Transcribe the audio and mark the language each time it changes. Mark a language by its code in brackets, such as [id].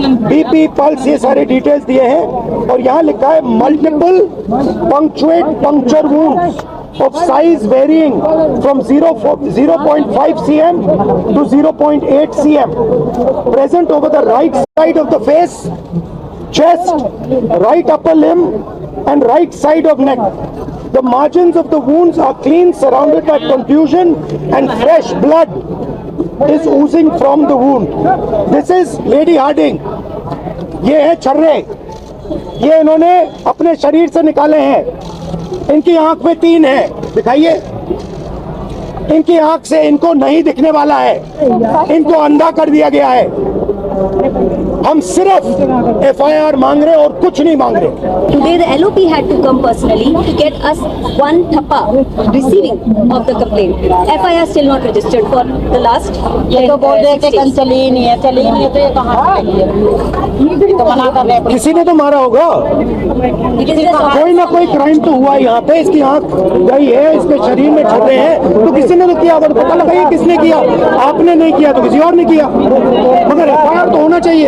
[en] BP, pulse, [hi] ये सारे details दिए हैं और यहाँ लिखा है [en] Multiple punctuate puncture wounds of size varying from 0.5 cm to 0.8 cm present over the right side of the face, chest, right upper limb and right side of neck. The margins of the wounds are clean, surrounded by contusion and fresh blood is oozing from the wound. This is Lady Harding. [hi] ये है छर्रे, ये इन्होंने अपने शरीर से निकाले हैं। इनकी आंख में 3 है, दिखाइए, इनकी आंख से इनको नहीं दिखने वाला है, इनको अंधा कर दिया गया है। हम सिर्फ FIR मांग रहे और कुछ नहीं मांग रहे। [en] Today the LOP had to come personally to get us one thappa receiving of the complaint. FIR still not registered for the last. [hi] ये तो बोल रहे थे कल चली ही नहीं है, चली ही नहीं है, तो ये कहाँ से चली है? तो मना कर रहे हैं। किसी ने तो मारा होगा, [en] Because it is [hi] कोई ना कोई क्राइम तो हुआ यहाँ पे। इसकी आंख गई है, इसके शरीर में छर्रे हैं, तो किसी ने तो किया होगा। तो पता लगाइए किसने किया। आपने नहीं किया तो किसी और ने किया, मगर FIR तो होना चाहिए।